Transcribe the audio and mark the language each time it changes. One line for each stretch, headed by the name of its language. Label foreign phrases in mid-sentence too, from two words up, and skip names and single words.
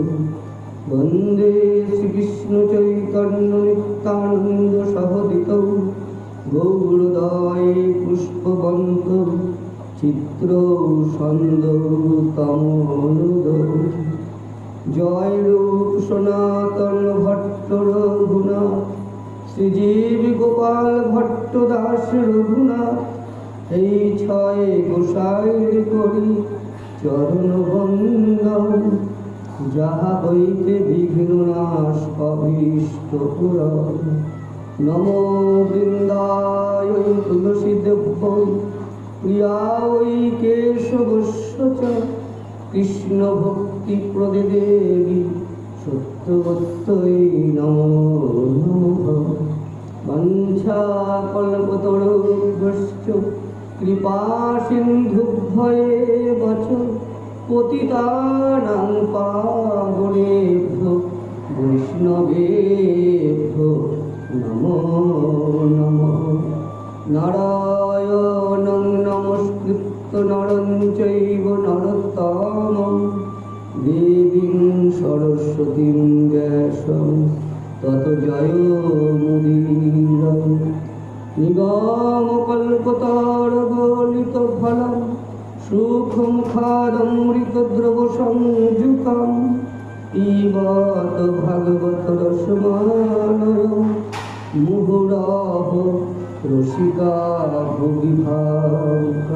Sanskrit: वन्दे श्रीकृष्ण चैतन्य नित्यानन्द सहदितौ गौरदाय पुष्पवन्तौ चित्रौ छन्दौ तमोनुदौ। जय रूप सनातन भट्ट रघुनाथ श्रीजीव गोपाल भट्ट दास रघुनाथ।
Bangla: এই ছয় গোসাইর করি চরণ বন্দন যাহা হইতে বিঘ্ন নাশ অভীষ্ট পুরাণ।
Sanskrit: নমো বৃন্দায় তুলসী দেব্যৈ প্রিয়ায় কেশবস্য চ কৃষ্ণ ভক্তি প্রদে দেবী সত্যবত্যৈ নমো নমঃ। বাঞ্ছা কল্পতরুভ্যশ্চ কৃপা সিন্ধুভ্যেব চ পতিতানাং পাবনেভ্যো বৈষ্ণবেভ্যো নমো নমঃ। নারায়ণং নমস্কৃত্য নরং চৈব নরোত্তমং দেবীং সরস্বতীং ব্যাসং ততো জয়মুদীরয়ঃ। নিগমকল্পতরুগলিতফলং সুখমুখাদমৃতদ্রবসংযুক্तं পিবত ভাগবত রসমালয়ং মুহুরঃ রসিকা ভুবি ভাবুকা।